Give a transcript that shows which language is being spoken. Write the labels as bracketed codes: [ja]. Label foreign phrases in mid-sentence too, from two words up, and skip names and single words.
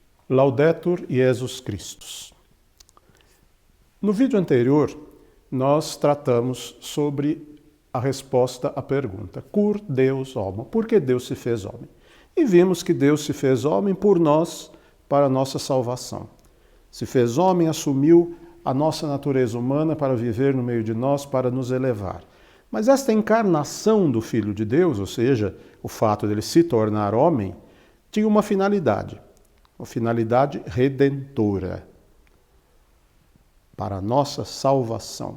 [la] Laudetur Jesus Christus. [pt] No vídeo anterior, nós tratamos sobre a resposta à pergunta: [la] Cur Deus homo? [pt] Por que Deus se fez homem? E vimos que Deus se fez homem por nós, para a nossa salvação. Se fez homem, assumiu a nossa natureza humana para viver no meio de nós, para nos elevar. Mas esta encarnação do Filho de Deus, ou seja, o fato dele se tornar homem, tinha uma finalidade redentora, para a nossa salvação.